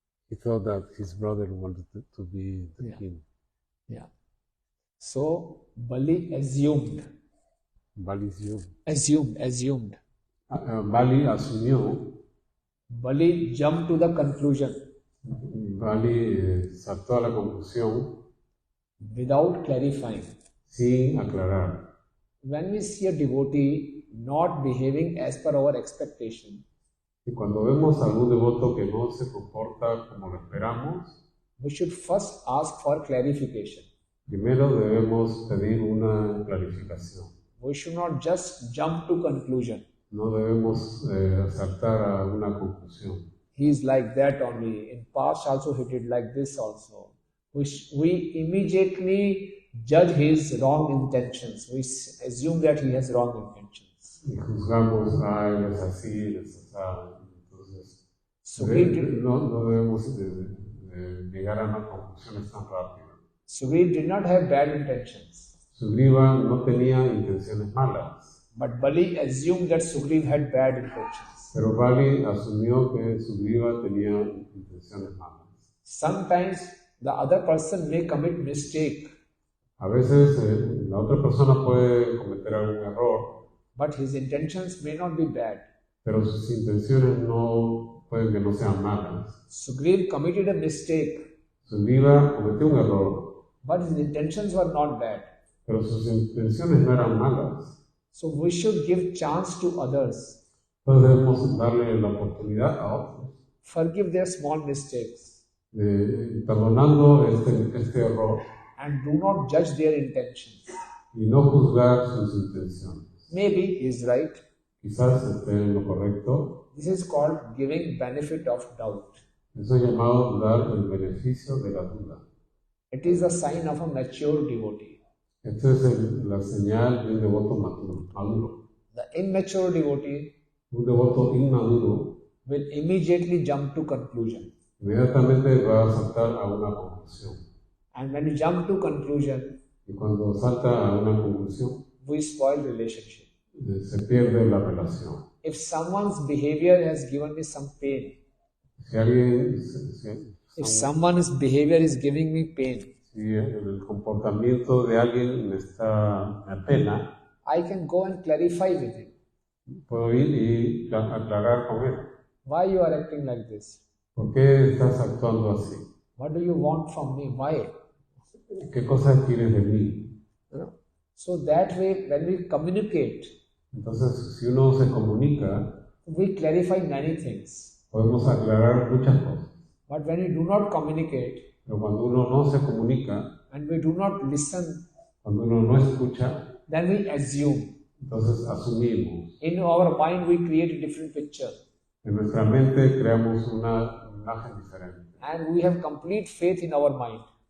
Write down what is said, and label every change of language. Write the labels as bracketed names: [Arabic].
[English] He thought that his brother wanted to be the king. Yeah. So Bali assumed. Bali Assumed. [Spanish] Bali asumió. [English] Bali jumped to the conclusion [Spanish] Bali saltó a la conclusión [English] without clarifying. [Spanish] sin aclarar. [English] When we see a devotee not behaving as per our expectation, [Spanish] Y cuando vemos a algún devoto que no se comporta como lo esperamos, [English] we should first ask for clarification. [Spanish] primero debemos pedir una clarificación. [English] We should not just jump to conclusion. [Spanish] No debemos saltar a una conclusión. [English] He is like that only. In past also he did like this also. We immediately judge his wrong intentions. We assume that he has wrong intentions. [Spanish] Y juzgamos, él es así, él es así. Entonces, [English] So [Spanish] no debemos llegar a unas conclusiones tan rápidas. [English] Sugriva did not have bad intentions. [Spanish] Sugriva no tenía intenciones malas, [English] But Bali assumed that Sugriva had bad intentions. [Spanish] pero Bali asumió que Sugriva tenía intenciones malas. [English] Sometimes the other person may commit mistake, [Spanish] A veces la otra persona puede cometer algún error, [English] but his intentions may not be bad. [Spanish] pero sus intenciones no pueden que no sean malas. [English] Sugriva committed a mistake, [Spanish] Sugriva cometió un error, [English] but his intentions were not bad. [Spanish] pero sus intenciones no eran malas. [English] So we should give chance to others. [Spanish] Entonces debemos darle la oportunidad a otros, [English] Forgive their small mistakes [Spanish] perdonando este error [English] and do not judge their intentions. [Spanish] y no juzgar sus intenciones. [English] Maybe he is right. [Spanish] Quizás esté en lo correcto. [English] This is called giving benefit of doubt. [Spanish] Eso es llamado dar el beneficio de la duda. [English] It is a sign of a mature devotee. [Spanish] Esta es la señal de un devoto maduro. [English] The immature devotee [Spanish] Un devoto inmaduro [English] will immediately jump to conclusion. [Spanish] inmediatamente va a saltar a una conclusión. [English] And when you jump to conclusion, [Spanish] Y cuando salta a una conclusión, [English] we spoil relationship. [Spanish] se pierde la relación. [English] If someone's behavior has given me some pain, [Spanish] Si alguien, [English] if someone's behavior is giving me pain, [Spanish] si el comportamiento de alguien me apena, [English] I can go and clarify with him. [Spanish] puedo ir y aclarar con él. [English] Why you are acting like this? [Spanish] ¿Por qué estás actuando así? [English] What do you want from me? Why? [Spanish] ¿Qué cosas quieres de mí? [English] You know? So that way, when we communicate, [Spanish] Entonces, si uno se comunica, [English] we clarify many things. [Spanish] podemos aclarar muchas cosas. [English] But when we do not communicate, [Spanish] Pero cuando uno no se comunica, [English] and we do not listen, [Spanish] cuando uno no escucha, [English] then we assume. [Spanish] entonces asumimos. [English] In our mind, we create a different picture. [Spanish] En nuestra mente creamos una imagen diferente. [English] And we have complete faith in our mind.